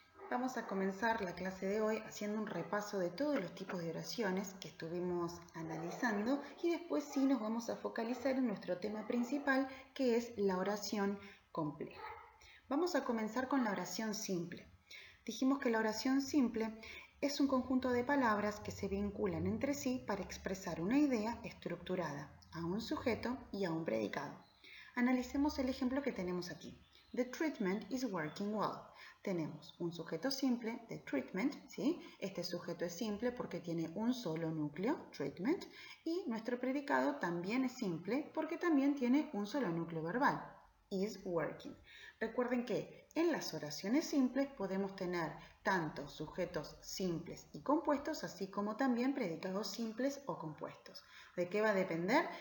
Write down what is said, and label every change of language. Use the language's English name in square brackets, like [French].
[Spanish] Vamos a comenzar la clase de hoy haciendo un repaso de todos los tipos de oraciones que estuvimos analizando y después sí nos vamos a focalizar en nuestro tema principal, que es la oración compleja. Vamos a comenzar con la oración simple. Dijimos que la oración simple es un conjunto de palabras que se vinculan entre sí para expresar una idea estructurada a un sujeto y a un predicado. Analicemos el ejemplo que tenemos aquí. [English] The treatment is working well. [Spanish] Tenemos un sujeto simple, [English] the treatment, [Spanish] ¿sí? Este sujeto es simple porque tiene un solo núcleo, treatment, y nuestro predicado también es simple porque también tiene un solo núcleo verbal, [English] is working. [Spanish] Recuerden que en las oraciones simples podemos tener tanto sujetos simples y compuestos, así como también predicados simples o compuestos. ¿De qué va a depender?